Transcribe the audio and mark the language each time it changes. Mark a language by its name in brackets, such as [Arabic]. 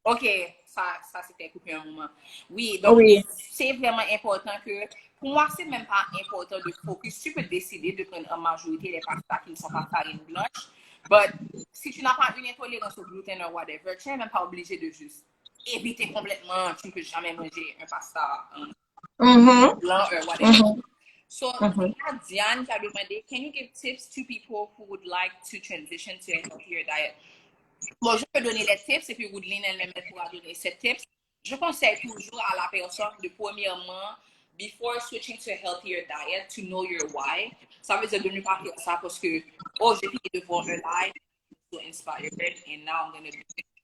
[French] OK, ça c'était coupé un moment. Oui, donc c'est vraiment important que, pour moi, c'est même pas important de focus. Tu peux décider de prendre en majorité les pastas qui ne sont pas farine blanche, but si tu n'as pas une intolérance au gluten ou whatever, tu n'es même pas obligé de juste éviter complètement. Tu ne peux jamais manger un pasta blanc ou whatever. [English] So, Diane [French] qui a demandé, [English] can you give tips to people who would like to transition to a healthier diet? [French] Bon, je peux donner les tips et puis Woodline elle-même pourra donner ces tips. Je conseille toujours à la personne de premièrement, [English] before switching to a healthier diet, to know your why. [French] Ça veut dire de ne pas faire ça parce que, j'ai fini de voir un live, [English] so inspired, and now I'm going to do it.